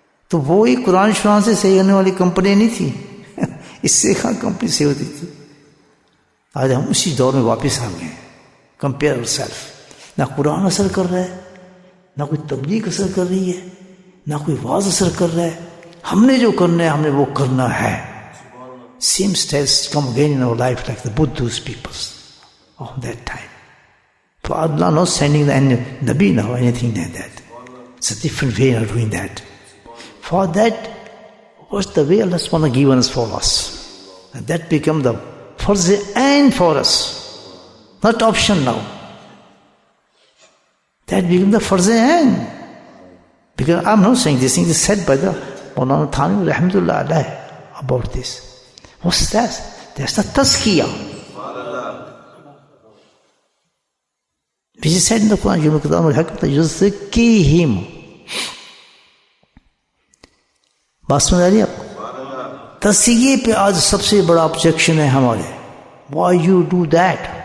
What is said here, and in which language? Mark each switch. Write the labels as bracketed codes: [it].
[hi] तो वो ही कुरान शुरान से सही होने वाली कंपनी नहीं थी. इससे कहाँ कंपनी सही होती थी. आज हम उसी दौर में वापस आ गए. [en] Compare ourself. [hi] ना कुरान असर कर रहा है, ना कोई तबलीग असर कर रही है, ना कोई वाज असर कर रहा है. हमने जो करना है हमने वो करना है. [en] Same styles come again in our life like the Buddhist peoples of that time. For Allah not sending the Nabi now or anything like that. It's a different way of doing that. For that, what's the way Allah subhanahu wa ta'ala given us for us? And that become the first and for us. Not option now. That become the first and. Because I'm not saying this thing is said by the Maulana Thani Rahmatullah alayhi about this. What's that? That's the tazkiyah. Which is said in the Quran, Yuzakkihim. [hi] बात समझ आ रही है आपको? तज़किये पे आज सबसे बड़ा objection है हमारे. [en] Why you do that?